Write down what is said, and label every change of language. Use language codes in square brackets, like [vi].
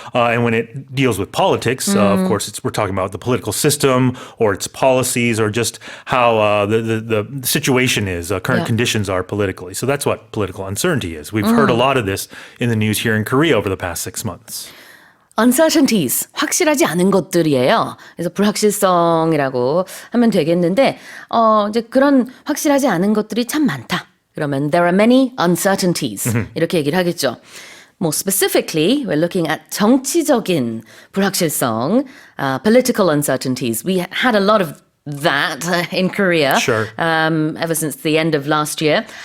[en] And when it deals with politics, of course, we're talking about the political system or its policies or just how the situation is, current conditions are politically. So that's what political uncertainty is. We've heard a lot of this in the news here in Korea over the past 6 months. [ko] Uncertainties, 확실하지 않은 것들이에요. 그래서 불확실성이라고 하면 되겠는데, 이제 그런 확실하지 않은 것들이 참 많다. 그러면 [en] there are many uncertainties. [ko] 이렇게 얘기를 하겠죠. [en] More specifically, we're looking at [ko] 정치적인 불확실성, [en] political uncertainties. We had a lot of that in Korea ever since the end of last year.